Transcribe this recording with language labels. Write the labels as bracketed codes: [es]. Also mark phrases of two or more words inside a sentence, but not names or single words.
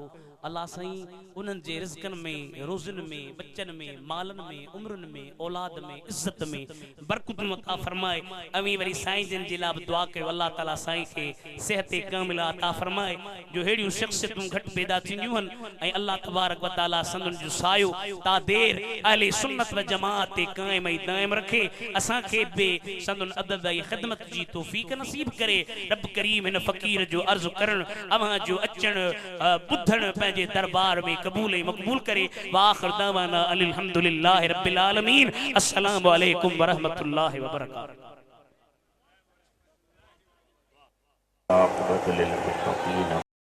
[sd] अल्लाह साईं उन्हनि जे रिज़्क़नि में, रोज़नि में, बच्चनि में, मालनि में, उम्रनि में, औलाद में, इज़्ज़त में बरकतूं अता फरमाए। अवी वरी साईं जन जे लाइ दुआ कयो, अल्लाह ताला साईं खे सेहत कामिला अता फरमाए, जो हेड़ियूं शख्सियतूं घटि पैदा थींदियूं आहिनि ऐं [ar] الله تبارك وتعالى [sd] संदन जो सायो ता देर अहले सुन्नत व जमात ते कायम ऐं दायम रखे। असां खे बि संदन अदब ऐं ख़िदमत जी तौफ़ीक़ नसीब करे। रब करीम हिन फ़क़ीर जो अर्ज़ करण, अव्हां जो अचण ॿुधण पंहिंजे दरबार में क़बूल ऐं मक़बूल करे। [ar] وآخر دعوانا الحمد لله رب العالمين. السلام عليكم ورحمة الله وبركاته.